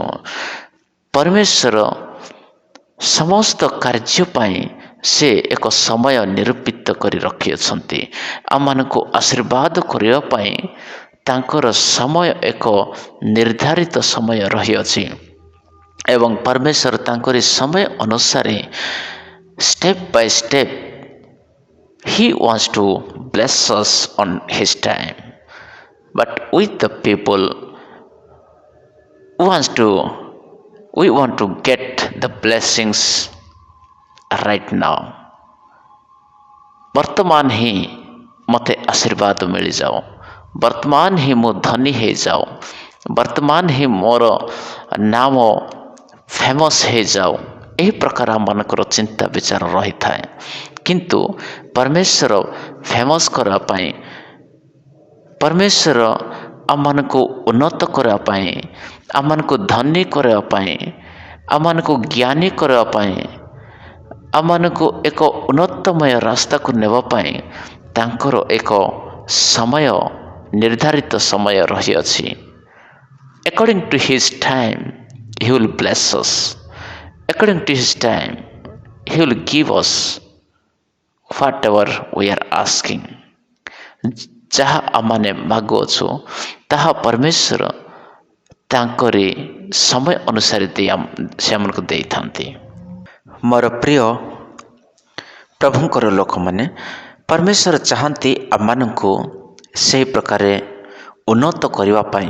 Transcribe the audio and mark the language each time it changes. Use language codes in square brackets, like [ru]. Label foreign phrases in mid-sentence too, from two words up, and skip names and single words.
[or] ପରମେଶ୍ୱର ସମସ୍ତ କାର୍ଯ୍ୟ ପାଇଁ ସେ ଏକ ସମୟ ନିରୂପିତ କରି ରଖିଅଛନ୍ତି। ଆମମାନଙ୍କୁ ଆଶୀର୍ବାଦ କରିବା ପାଇଁ ତାଙ୍କର ସମୟ ଏକ ନିର୍ଦ୍ଧାରିତ ସମୟ ରହିଅଛି ଏବଂ ପରମେଶ୍ୱର ତାଙ୍କରି ସମୟ ଅନୁସାରେ [en] step by step he wants to bless us on his time, but with the people we want to get the blessings right now. [or] ବର୍ତ୍ତମାନ ହିଁ ମୋତେ ଆଶୀର୍ବାଦ ମିଳିଯାଉ, ବର୍ତ୍ତମାନ ହିଁ ମୁଁ ଧନୀ ହେଇଯାଉ, ବର୍ତ୍ତମାନ ହିଁ ମୋର ନାମ ଫେମସ୍ ହେଇଯାଉ, ଏହି ପ୍ରକାର ଆମମାନଙ୍କର ଚିନ୍ତା ବିଚାର ରହିଥାଏ। କିନ୍ତୁ ପରମେଶ୍ୱର ଫେମସ୍ କରିବା ପାଇଁ, ପରମେଶ୍ୱର ଆମମାନଙ୍କୁ ଉନ୍ନତ କରିବା ପାଇଁ, ଆମମାନଙ୍କୁ ଧନୀ କରିବା ପାଇଁ, ଆମମାନଙ୍କୁ ଜ୍ଞାନୀ କରିବା ପାଇଁ, ଆମମାନଙ୍କୁ ଏକ ଉନ୍ନତମୟ ରାସ୍ତାକୁ ନେବା ପାଇଁ ତାଙ୍କର ଏକ ସମୟ, ନିର୍ଦ୍ଧାରିତ ସମୟ ରହିଅଛି। [en] According to his time he will bless us. According to his time he will give us whatever we are asking. [or] ଯାହା ଆମମାନେ ମାଗୁଅଛୁ ତାହା ପରମେଶ୍ୱର ତାଙ୍କରି ସମୟ ଅନୁସାରେ ସେମାନଙ୍କୁ ଦେଇଥାନ୍ତି। ମୋର ପ୍ରିୟ ପ୍ରଭୁଙ୍କର ଲୋକମାନେ, ପରମେଶ୍ୱର ଚାହାନ୍ତି ଆମମାନଙ୍କୁ ସେହି ପ୍ରକାରେ ଉନ୍ନତ କରିବା ପାଇଁ।